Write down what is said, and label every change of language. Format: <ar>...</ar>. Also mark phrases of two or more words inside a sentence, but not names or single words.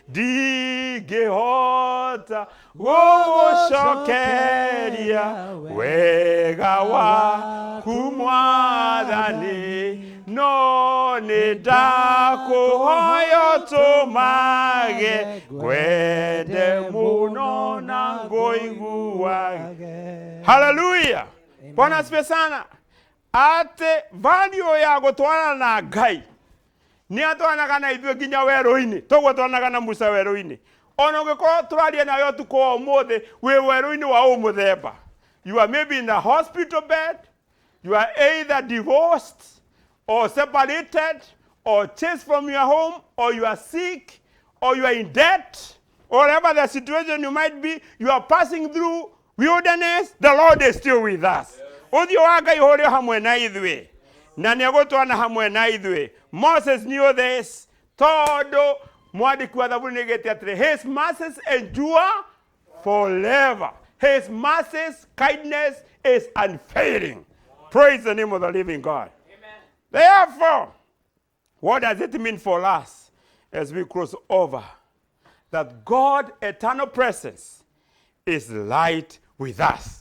<ki>gũgũcokeria wega waku Mwathani no nĩ ndakũhoya ũtũmage ngwende mũno na ngũiguage.</ki> <sw>Hallelujah. Bwana asifiwe sana.</sw> <ki>Ate value ya gutwarana na Ngai ni atwanaga na ithuĩ nginya werũ-inĩ tũgũtwanaga na Musa werũ-inĩ ona ũngĩkorwo tũraria nayo tuko ũmũthĩ wĩ werũ-inĩ wa ũmũthemba.</ki> <en>You are maybe in a hospital bed, you are either divorced or separated or chased from your home, or you are sick, or you are in debt, or whatever the situation you might be, you are passing through wilderness, the Lord is still with us.</en> <ki>Uthio wa Ngai ũrĩ hamwe na ithuĩ na nĩ egũtwana hamwe na ithuĩ.</ki> <en>Moses knew this</en> <ki>tondũ mwandĩki wa thaburi nĩoigĩte atĩrĩ</ki> <en>his mercies endure forever. His mercies, kindness is unfailing. Praise the name of the living God. Amen. Therefore, what does it mean for us as we cross over? That God, eternal presence, is light with us.</en>